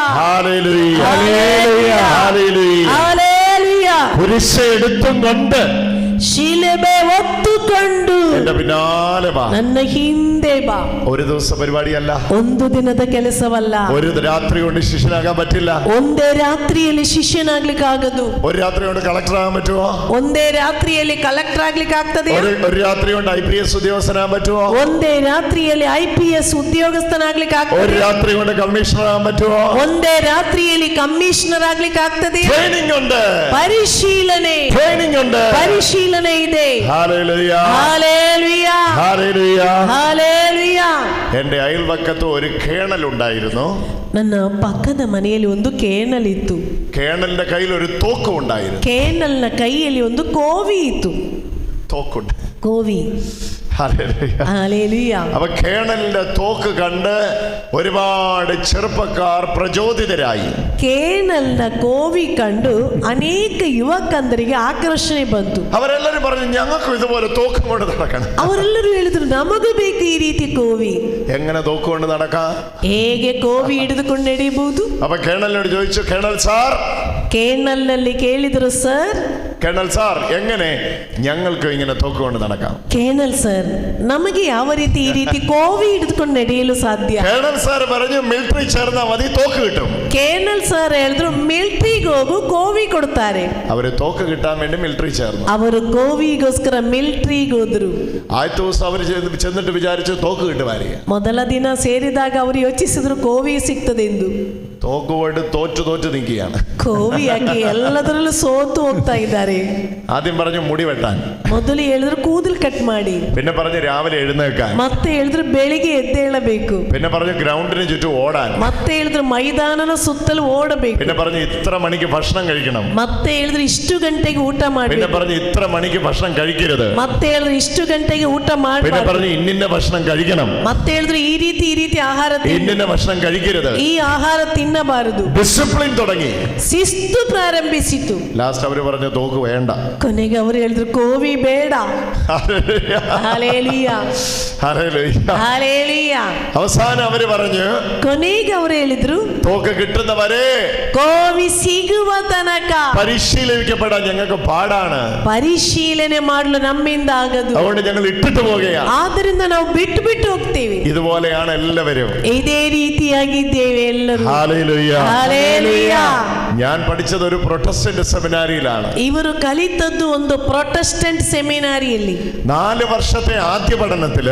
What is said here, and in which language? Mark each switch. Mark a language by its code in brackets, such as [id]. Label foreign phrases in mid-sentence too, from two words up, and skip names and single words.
[ml] ഹല്ലേലൂയ. ഹല്ലേലൂയ. ഹല്ലേലൂയ. ഹല്ലേലൂയ. കുരിശ് എടുത്തും കൊണ്ട് [kn] ಶಿಲುಬೆ ಹೊತ್ತುಕೊಂಡು [ml] എന്റെ പിന്നാലെ വാ. [kn] ನನ್ನ ಹಿಂದೆ ಬಾ. [ml] ഒരു ദിവസ പരിപാടിയല്ല. [kn] ಒಂದು ದಿನದ ಕೆಲಸವಲ್ಲ. [ml] ഒരു രാത്രി കൊണ്ട് ശിഷ്യനാകാൻ പറ്റില്ല. [kn] ಒಂದೇ ರಾತ್ರಿಯಲ್ಲಿ ಶಿಷ್ಯನಾಗ್ಲಿಕ್ಕೆ ಆಗದು. [ml] ഒരു രാത്രി കൊണ്ട് കളക്ടർ ആകാൻ പറ്റുമോ? [kn] ಒಂದೇ ರಾತ್ರಿಯಲ್ಲಿ ಕಲೆಕ್ಟರ್ ಆಗ್ಲಿಕ್ಕೆ ಆಗ್ತದೆ. [ml] ഒരു രാത്രി കൊണ്ട് IPS ഉദ്യോഗസ്ഥനാകാൻ പറ്റുമോ? [kn] ಒಂದೇ ರಾತ್ರಿಯಲ್ಲಿ IPS ಉದ್ಯೋಗಸ್ಥನಾಗ್ಲಿಕ್ಕೆ ಆಗ್ತದೆ. [ml] ഒരു രാത്രി കൊണ്ട് കമ്മീഷണർ ആകാൻ പറ്റുമോ? [kn] ಒಂದೇ ರಾತ್ರಿಯಲ್ಲಿ ಕಮಿಷನರ್ ಆಗ್ಲಿಕ್ಕೆ ಆಗ್ತದೆ. [ml] ട്രെയിനിങ് ഉണ്ട്. [kn] ಪರಿಶೀಲನೆ. [ml] ട്രെയിനിങ് ഉണ്ട്. [kn] ಪರಿಶೀಲನೆ ಇದೆ. [ml] ഹല്ലേലൂയ. ഹല്ലേലൂയ. ഹല്ലേലൂയ. ഹല്ലേലൂയ. എന്റെ അയൽവക്കത്ത് ഒരു കേണൽ ഉണ്ടായിരുന്നു. [kn] ನನ್ನ ಪಕ್ಕದ ಮನೆಯಲ್ಲಿ ಒಂದು ಕೇಣಲ್ ಇತ್ತು. [ml] കേണലിന്റെ കയ്യിൽ ഒരു തോക്കും ഉണ്ടായിരുന്നു. [kn] ಕೇಣಲ್ನ ಕೈಯಲ್ಲಿ ಒಂದು ಕೋವಿ ಇತ್ತು. [ml] തോക്കുണ്ട്. [kn] ಕೋವಿ. [ml] ഹല്ലേലൂയ. അപ്പൊ കേണലിന്റെ തോക്ക് കണ്ട് ഒരുപാട് ചെറുപ്പക്കാർ പ്രചോദിതരായി. [kn] ಕೇಣಲ್ನ ಕೋವಿ ಕಂಡು ಅನೇಕ ಯುವಕಂದರಿಗೆ ಆಕರ್ಷಣೆ ಬಂತು. [ml] അവരെല്ലാരും പറഞ്ഞു ഞങ്ങൾക്കും ഇതുപോലെ തോക്ക് കൊണ്ട് നടക്കണം. [kn] ಅವರೆಲ್ಲರೂ ಹೇಳಿದ್ರು ನಮಗೂ ಬೇಕು ಈ ರೀತಿ ಕೋವಿ. [ml] എങ്ങനെ തോക്ക് കൊണ്ട് നടക്കാം? [kn] ಹೇಗೆ ಕೋವಿ ಹಿಡಿದುಕೊಂಡು ನಡೆಯಬಹುದು? [ml] അപ്പൊ കേണലിനോട് ചോദിച്ചു, [en] colonel sir. [kn] ಕೇಣಲ್ನಲ್ಲಿ ಕೇಳಿದ್ರು, ಸರ್ [en] colonel sir [ml] എങ്ങനെ ഞങ്ങൾക്ക് ഇങ്ങനെ തോക്ക് കൊണ്ട് നടക്കാം? [en] colonel sir, [kn] ನಮಗೆ ಯಾವ ರೀತಿ ಈ ರೀತಿ ಕೋವಿ ಹಿಡಿದುಕೊಂಡು ನಡೆಯಲು ಸಾಧ್ಯ? [en] colonel sir [ml] പറഞ്ഞു മിലിಟറി ചേർന്നാ മതി, തോക്ക് കിട്ടും. [en] colonel sir [kn] ಹೇಳಿದ್ರು ಮಿಲಿಟರಿಗೆ ಹೋಗು, ಕೋವಿ ಕೊಡ್ತಾರೆ. [ml] അവര് തോക്ക് കിട്ടാൻ വേണ്ടി മിലിಟറി ചേർന്നു. [kn] ಅವರು ಕೋವಿಗೋಸ್ಕರ ಮಿಲಿಟರಿಗೆ ಹೋದ್ರು. [ml] ആദ്യത്തെ ദിവസം അവര് ചെന്നിട്ട് വിചാരിച്ചു തോക്ക് കിട്ടുമായിരിക്കും. [kn] ಮೊದಲ ದಿನ ಸೇರಿದಾಗ ಅವರು ಯೋಚಿಸಿದ್ರು ಕೋವಿ ಸಿಗ್ತದೆ ಎಂದು. [ml] തോക്ക് പോയിട്ട് തോറ്റു നിൽക്കുകയാണ്. [kn] ಕೋವಿ ಹಾಕಿ ಎಲ್ಲದರಲ್ಲೂ ಸೋತು ಹೋಗ್ತಾ ಇದ್ದಾರೆ. [ml] ആദ്യം പറഞ്ഞു മുടി വെട്ടാൻ. [kn] ಮೊದಲು ಹೇಳಿದ್ರು ಕೂದಲು ಕಟ್ ಮಾಡಿ. [ml] പിന്നെ പറഞ്ഞു രാവിലെ എഴുന്നേൽക്കാൻ. [kn] ಮತ್ತೆ ಹೇಳಿದ್ರು ಬೆಳಿಗ್ಗೆ ಎದ್ದೇಳಬೇಕು. [ml] പിന്നെ പറഞ്ഞു ഗ്രൗണ്ടിന് ചുറ്റും ഓടാൻ. [kn] ಮತ್ತೆ ಹೇಳಿದ್ರು ಮೈದಾನನ ಸುತ್ತಲೂ ಓಡಬೇಕು. [ml] പിന്നെ പറഞ്ഞു ഇത്ര മണിക്ക് ഭക്ഷണം കഴിക്കണം. [kn] ಮತ್ತೆ ಹೇಳಿದ್ರು ಇಷ್ಟು ಗಂಟೆಗೆ ಊಟ ಮಾಡಬೇಕು. [ml] പിന്നെ പറഞ്ഞു ഇത്ര മണിക്ക് ഭക്ഷണം കഴിക്കരുത്. [kn] ಮತ್ತೆ ಹೇಳಿದ್ರು ಇಷ್ಟು ಗಂಟೆಗೆ ಊಟ ಮಾಡಬಾರದು. [ml] പിന്നെ പറഞ്ഞു ഇന്നിന്ന ഭക്ഷണം കഴിക്കണം. [kn] ಮತ್ತೆ ಹೇಳಿದ್ರು ಈ ರೀತಿ ಆಹಾರ [ml] ഇന്നിന്ന ഭക്ഷണം കഴിക്കരുത്. [kn] ಈ ಆಹಾರ ತಿನ್ನಬಾರದು. [ml] ഡിസിപ്ലിൻ തുടങ്ങി. [kn] ಶಿಸ್ತು ಪ್ರಾರಂಭಿಸಿತು. [ml] ലാസ്റ്റ് അവര് പറഞ്ഞു തോക്ക് വേണ്ട. [kn] ಕೊನೆಗೆ ಅವರು ಹೇಳಿದ್ರು ಕೋವಿ ಬೇಡ. [ml] ഹല്ലേലൂയ. ഹല്ലേലൂയ. അവസാനം അവര് പറഞ്ഞു, [kn] ಕೊನೆಗೆ ಅವರು ಹೇಳಿದ್ರು [ml] തോക്ക് കിട്ടുന്നവരെ [kn] ಕೋವಿ ಸಿಗುವ ತನಕ [ml] പരിശീലിക്കപ്പെടാൻ ഞങ്ങൾക്ക് പാടാണ്. [kn] ಪರಿಶೀಲನೆ ಮಾಡಲು ನಮ್ಮಿಂದ ಆಗದು. [ml] അതുകൊണ്ട് ഞങ്ങൾ ഇട്ടിട്ട് പോകുകയാണ്. [kn] ಆದ್ದರಿಂದ ನಾವು ಬಿಟ್ಟು ಹೋಗ್ತೇವೆ. [ml] ഇതുപോലെയാണ് എല്ലാവരും. [kn] ಇದೇ ರೀತಿಯಾಗಿದ್ದೇವೆ ಎಲ್ಲರೂ. [ml] ഹല്ലേലൂയ. ഹല്ലേലൂയ. ഞാൻ പഠിച്ചത് ഒരു പ്രൊട്ടസ്റ്റന്റ് സെമിനാരിയിലാണ്. [kn] ಇವರು ಇವರು ಕಲಿತದ್ದು ಒಂದು ಪ್ರೊಟೆಸ್ಟೆಂಟ್ ಸೆಮಿನಾರಿಯಲ್ಲಿ [ml] 4 ವರ್ಷത്തെ ആദ്യ പഠനത്തില്